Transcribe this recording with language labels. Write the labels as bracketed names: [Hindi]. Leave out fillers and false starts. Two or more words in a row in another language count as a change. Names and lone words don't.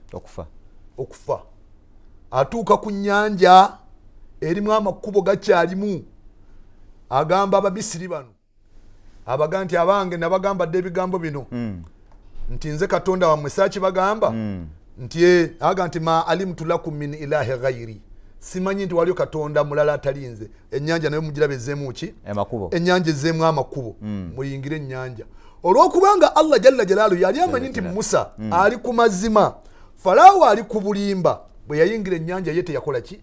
[Ganda] Okufa. Atuuka ku nnyanja erimu amakubo gakyalimu. Agamba Abamisiri bano abaga nti abange nabagamba dde ebigambo bino nti nze Katonda wammwe saaki bagamba nti aga nti [Arabic] ما علمت لكم من إله غيري, [Ganda] simanyi nti waliyo Katonda mulala atali nze. Ennyanja nayo mugirabe ezzeemu ki? Ennyanja ezzeemu amakubo. Muyingire ennyanja. Olw'okubanga Allah jalla jalaalu yali amanyi nti Musa ali ku mazima, Falaawo ali ku bulimba, bwe yayingira ennyanja ye teyakola ki?